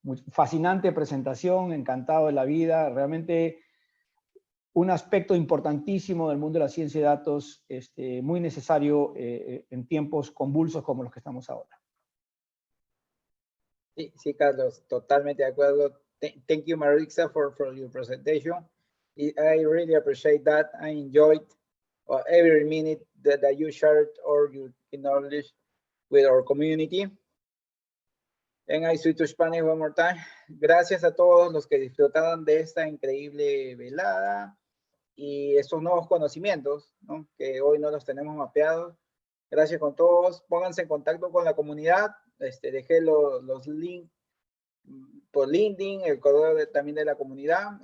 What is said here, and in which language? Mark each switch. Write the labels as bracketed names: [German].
[Spanish] Fascinante presentación, encantado de la vida, realmente un aspecto importantísimo del mundo de la ciencia de datos, muy necesario en tiempos convulsos como los que estamos ahora. Sí, sí, Carlos, totalmente de acuerdo. [English] Thank you, Marixa, for your presentation. I really appreciate that. I enjoyed every minute that you shared all your knowledge with our community. And I switch to Spanish one more time. [Spanish] Gracias a todos los que disfrutaron de esta increíble velada y estos nuevos conocimientos, ¿no? Que hoy no los tenemos mapeados. Gracias con todos. Pónganse en contacto con la comunidad. Dejé los links por LinkedIn, el correo también de la comunidad.